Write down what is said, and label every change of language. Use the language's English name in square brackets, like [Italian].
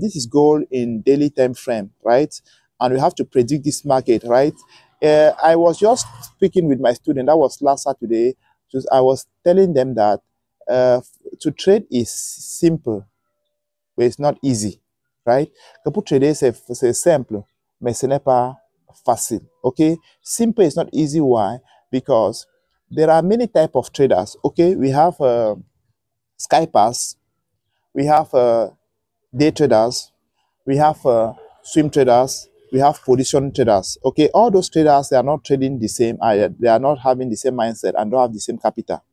[English] This is gold in daily time frame, right? And we have to predict this market, right? I was just speaking with my student. That was last Saturday. I was telling them that to trade is simple, but it's not easy, right? [French] Que pour trader, c'est simple, mais ce n'est pas facile, okay? [English] Simple is not easy. Why? Because there are many types of traders, okay? We have Skypass, we have day traders, we have swing traders, we have position traders, okay? All those traders, they are not trading the same, they are not having the same mindset and don't have the same capital,